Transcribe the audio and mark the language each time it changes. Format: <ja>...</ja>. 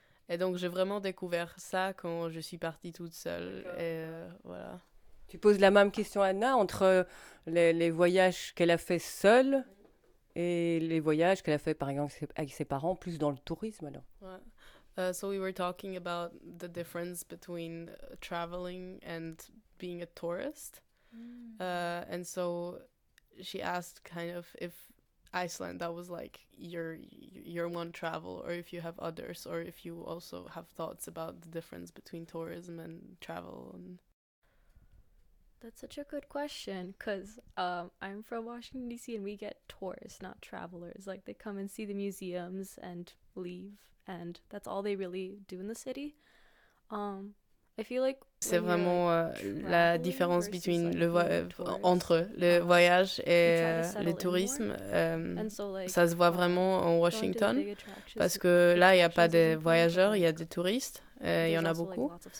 <fr>Et donc, j'ai vraiment découvert ça quand je suis partie toute seule. D'accord. Et voilà. Tu poses la même question, Anna, entre les voyages qu'elle a fait seule... Et les voyages qu'elle a fait, par exemple, avec ses parents, plus dans le tourisme, alors.</fr> <en>So we were talking about the difference between traveling and being a tourist. Mm. And so she asked kind of if Iceland, that was like your one travel, or if you have others, or if you also have thoughts about the difference between tourism and travel. And... That's such a good question, because I'm from Washington, D.C., and we get tourists, not travelers. Like, they come and see the museums and leave, and that's all they really do in the city. I feel like...</en> <fr>C'est vraiment la différence</fr> <en>between like,</en> <fr>entre le voyage et le tourisme.</fr> <en>So, like,</en> <fr>ça se voit vraiment en Washington, parce que là, il n'y a pas de voyageurs, il y a des touristes. Il y en a beaucoup.</fr>